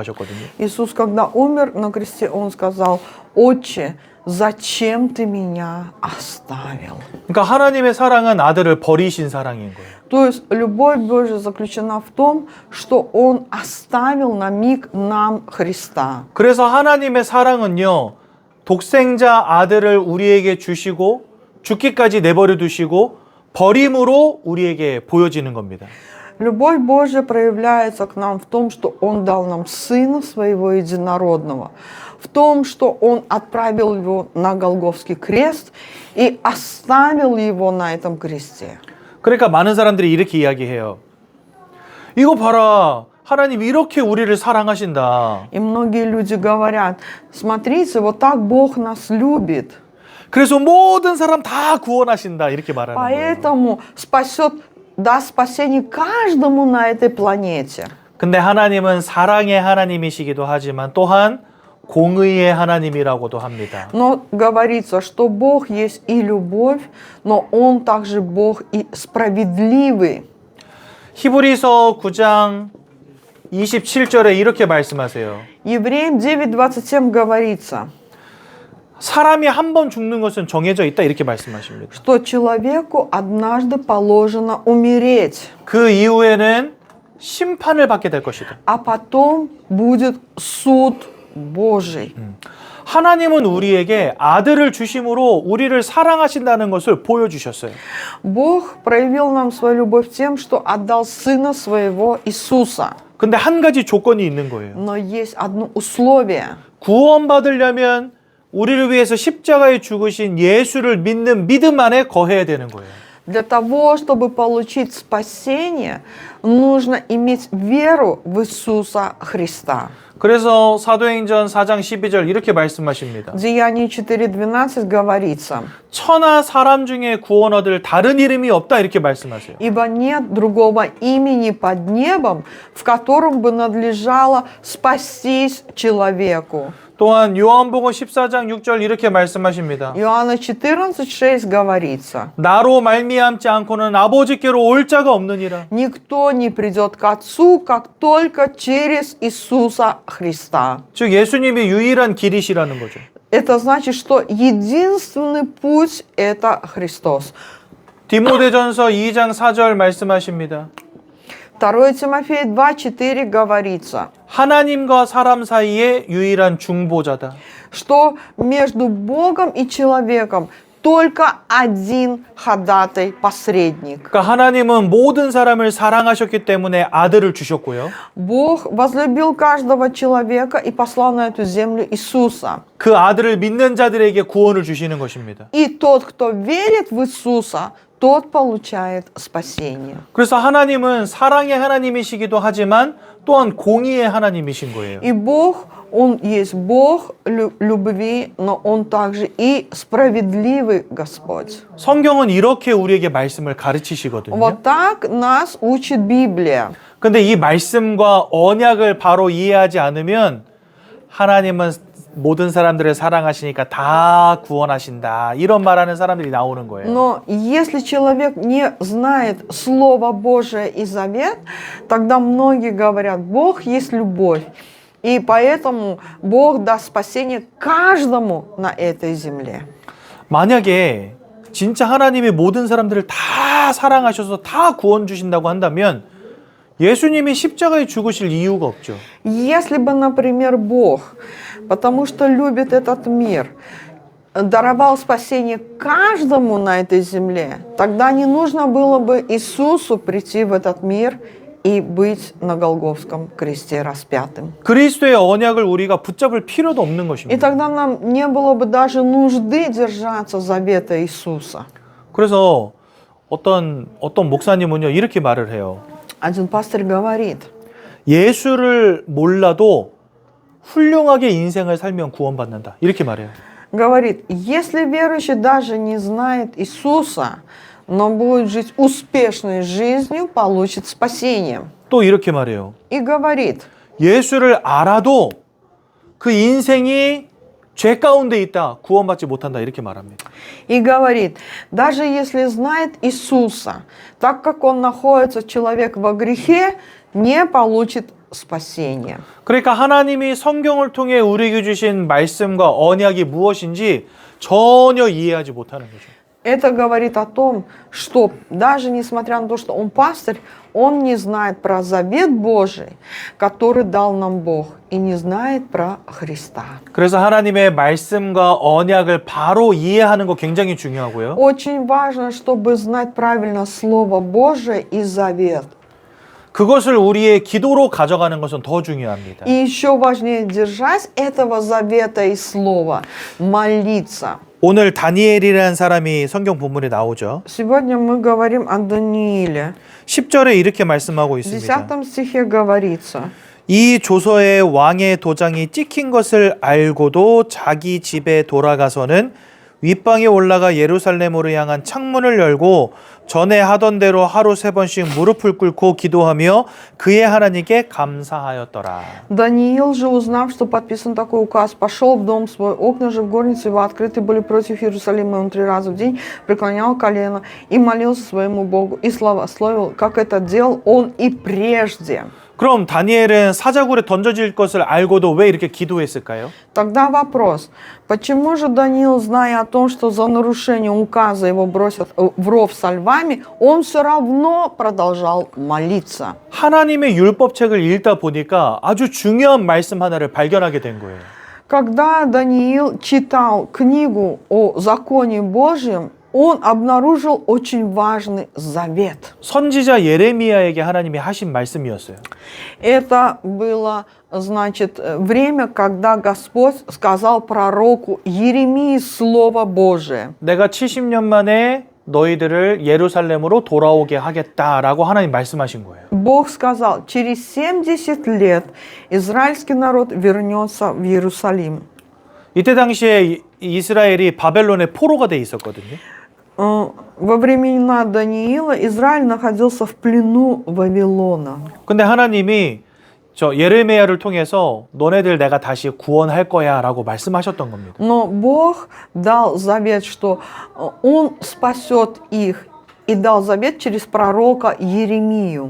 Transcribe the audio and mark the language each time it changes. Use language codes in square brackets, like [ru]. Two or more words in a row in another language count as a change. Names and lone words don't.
[ru] Иисус, когда умер на кресте, Он сказал: Отче, зачем ты меня оставил? [ko] 그러니까 하나님의 사랑은 아들을 버리신 사랑인 거예요. [ru] То есть любовь Божья заключена в том, что Он оставил на миг нам Христа. [ko] 그래서 하나님의 사랑은요, 독생자 아들을 우리에게 주시고 죽기까지 내버려 두시고 버림으로 우리에게 보여지는 겁니다. [ru] Любовь Божья проявляется к нам в том, что Он дал нам Сына Своего Единородного, в том, что Он отправил Его на Голгофский крест и оставил Его на этом кресте. [ko] 그러니까 많은 사람들이 이렇게 이야기해요. 이거 봐라. 하나님 이렇게 우리를 사랑하신다. [ru] И многие люди говорят, смотрите, вот так Бог нас любит, [ko] 그래서 모든 사람 다 구원하신다. 이렇게 말하는 거예요. [ru] поэтому спасет, даст спасение каждому на этой планете. [ko] 근데 하나님은 사랑의 하나님이시기도 하지만 또한 공의의 하나님이라고도 합니다. [ru] Но говорится, что Бог есть и любовь, но Он также Бог и справедливый. [ko] 히브리서 9장 27절에 이렇게 말씀하세요. [ru] Евреям 9:27 говорится, [ko] 사람이 한 번 죽는 것은 정해져 있다 이렇게 말씀하십니다. [ru] что человеку однажды положено умереть, [ko] 그 이후에는 심판을 받게 될 것이다. [ru] а потом будет суд Божий. [ko] 하나님은 우리에게 아들을 주심으로 우리를 사랑하신다는 것을 보여주셨어요. [ru] Бог проявил нам свою любовь тем, что отдал Сына Своего Иисуса. [ko] 근데 한 가지 조건이 있는 거예요. [ru] Но есть одно условие. [ko] 구원받으려면 우리를 위해서 십자가에 죽으신 예수를 믿는 믿음 안에 거해야 되는 거예요. [ru] Для того, чтобы получить спасение, нужно иметь веру в Иисуса Христа. [ko] 그래서 사도행전 4장 12절 이렇게 말씀하십니다. [ru] Деяние 4:12 говорится, [ko] 천하 사람 중에 구원 얻을 다른 이름이 없다 이렇게 말씀하세요. [ru] «Ибо нет другого имени под небом, в котором бы надлежало спастись человеку». [ko] 또한 요한복음 14장 6절 이렇게 말씀하십니다. [ru] Иоанна 14:6 говорится, [ko] 나로 말미암지 않고는 아버지께로 올 자가 없느니라. [ru] «Никто не придет к Отцу, как только через Иисуса Христа». [ko] 즉 예수님이 유일한 길이시라는 거죠. [ru] Это значит, что единственный путь – это Христос. [ko] 디모데전서 2장 4절 말씀하십니다. [ru] 2 Тимофея 2:4 говорится, [ko] 하나님과 사람 사이의 유일한 중보자다. [ru] что между Богом и человеком только один ходатай, посредник. [ko] 그러니까 하나님은 모든 사람을 사랑하셨기 때문에 아들을 주셨고요. [ru] Бог возлюбил каждого человека и послал на эту землю Иисуса. [ko] 그 아들을 믿는 자들에게 구원을 주시는 것입니다. [ru] И тот, кто верит в Иисуса, тот получает спасение. [ko] 그래서 하나님은 사랑의 하나님이시기도 하지만 또한 공의의 하나님이신 거예요. [ru] И Бог, Он есть Бог любви, но Он также и справедливый Господь. [ko] 성경은 이렇게 우리에게 말씀을 가르치시거든요. [ru] Вот так нас учит Библия. [ko] 근데 이 말씀과 언약을 바로 이해하지 않으면 하나님은 모든 사람들을 사랑하시니까 다 구원하신다. 이런 말하는 사람들이 나오는 거예요. [ru] Но если человек не знает Слово Божие и Завет, тогда многие говорят, Бог есть любовь. И поэтому Бог даст спасение каждому на этой земле. [ko] 만약에 진짜 하나님이 모든 사람들을 다 사랑하셔서 다 구원 주신다고 한다면 예수님이 십자가에 죽으실 이유가 없죠. [ru] Если бы, например, Бог, потому что любит этот мир, даровал спасение каждому на этой земле, тогда не нужно было бы Иисусу прийти в этот мир и быть на Голгофском кресте распятым. [ko] 그리스도의 언약을 우리가 붙잡을 필요도 없는 [ru] И [ko] 것입니다. [ru] тогда нам не было бы даже нужды держаться завета Иисуса. [ko] 그래서 어떤 목사님은요 이렇게 말을 해요. [ru] Один пастырь говорит, [ko] 예수를 몰라도 훌륭하게 인생을 살면 구원받는다. 이렇게 말해요. [ru] говорит, если верующий даже не знает Иисуса, но будет жить успешной жизнью, получит спасение. [ko] 또 이렇게 말해요. [ru] И говорит, [ko] 예수를 알아도 그 인생이 죄 가운데 있다. 구원받지 못한다. 이렇게 말합니다. [ru] И говорит, даже если знает Иисуса, так как он находится человек во грехе, не получит спасения. [ko] 그러니까 하나님이 성경을 통해 우리에게 주신 말씀과 언약이 무엇인지 전혀 이해하지 못하는 거죠. [ru] Это говорит о том, что даже несмотря на то, что он пастырь, он не знает про завет Божий, который дал нам Бог, и не знает про Христа. [ko] 그래서 하나님의 말씀과 언약을 바로 이해하는 거 굉장히 중요하고요. [ru] Очень важно, чтобы знать правильно Слово Божие и завет. [ko] 그것을 우리의 기도로 가져가는 것은 더 중요합니다. [ru] И еще важнее держать этого завета и слова, молиться. [ko] 오늘 다니엘이라는 사람이 성경 본문에 나오죠. [ru] Сегодня мы говорим о Данииле. [ko] 10절에 이렇게 말씀하고 [ru] В [ko] 있습니다. [ru] 10 стихе говорится, [ko] 이 조서에 왕의 도장이 찍힌 것을 알고도 자기 집에 돌아가서는 윗방에 올라가 예루살렘으로 향한 창문을 열고 전에 하던 대로 하루 3번씩 무릎을 꿇고 기도하며 그의 하나님께 감사하였더라. [ru] Даниил же, узнав, что подписан такой указ, пошел в дом свой, окна же в горнице его открыты были против Иерусалима, и он 3 раза в день преклонял колено и молился своему Богу, и славословил, как это делал он и прежде. [ko] 그럼 다니엘은 사자굴에 던져질 것을 알고도 왜 이렇게 기도했을까요? [ru] Тогда вопрос, почему же Даниил, зная о том, что за нарушение указа его бросят в ров со львами, он все равно продолжал молиться? [ko] 하나님의 율법책을 읽다 보니까 아주 중요한 말씀 하나를 발견하게 된 거예요. [ru] Когда Даниил читал книгу о законе Божьем, он обнаружил очень важный завет. [ko] 선지자 예레미야에게 하나님이 하신 말씀이었어요. [ru] Это было, значит, время, когда Господь сказал пророку Еремии Слово Божие. [ko] 내가 70년 만에 너희들을 예루살렘으로 돌아오게 하겠다라고 하나님 말씀하신 거예요. [ru] Бог сказал, через 70 лет израильский народ вернется в Иерусалим. [ko] 이때 당시에 이스라엘이 바벨론의 포로가 돼 있었거든요. [ru] Во времена Даниила Израиль находился в плену Вавилона. [ko] 근데 하나님이 저 예레미야를 통해서 너네들 내가 다시 구원할 거야라고 말씀하셨던 겁니다. [ru] Но Бог дал завет, что Он спасет их, и дал завет через пророка Еремию.